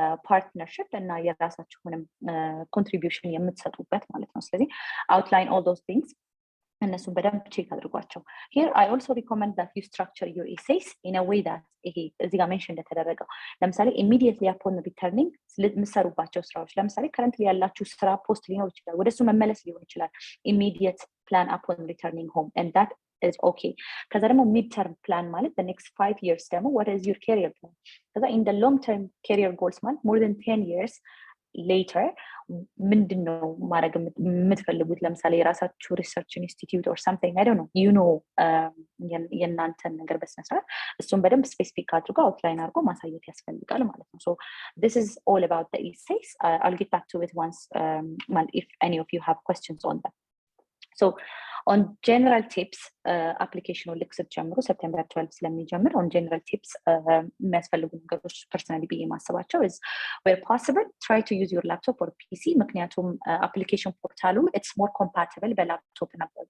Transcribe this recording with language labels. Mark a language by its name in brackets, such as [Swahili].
[English] partnership [Amharic] እና የራሳችሁንም [English] contribution [Amharic] የምትሰጡበት ማለት ነው። ስለዚህ [English] outline all those things [Amharic] እነሱን በደንብ ቼክ አድርጓቸው። [English] Here I also recommend that you structure your essays in a way that [Amharic] ይሄ እዚህ ጋር ሜንሽን እንደተደረገው ለምሳሌ [English] immediately upon returning [Amharic] የምትሰሩባቸው ስራዎች ለምሳሌ [English] currently [Amharic] ያላችሁ ስራ ፖስት ሊኖር ይችላል፣ ወደሱ መመለስ ሊሆን ይችላል። [English] immediate plan upon returning home and that is okay. [Amharic] ከዛ ደግሞ [English] mid-term plan ማለት the next 5 years ደግሞ what is your career plan? ከዛ in the long-term career goals ማለት more than 10 years later [Amharic] ምንድነው ማድረግ የምትፈልጉት? ለምሳሌ የራሳችሁ ሪሰርች ኢንስቲትዩት [English] or something, I don't know, you know, [Amharic] የእናንተን ነገር በስነስርዓት እሱን በደንብ ስፔሲፊክ አድርጎ አውትላይን አድርጎ ማሳየት ያስፈልጋል ማለት ነው። [English] So this is all about the essays. I'll get back to it once if any of you have questions on that. So on general tips, application [Amharic] ልክ ስትጀምሩ [English] September 12 [Amharic] ስለሚጀምር [English] on general tips [Amharic] የሚያስፈልጉ ነገሮች [English] personally [Amharic] ብዬ ማሰባቸው [English] is where possible try to use your laptop or PC [Amharic] ምክንያቱም [English] application [Amharic] ፖርታሉ [English] it's more compatible [Amharic] በላፕቶፕ እና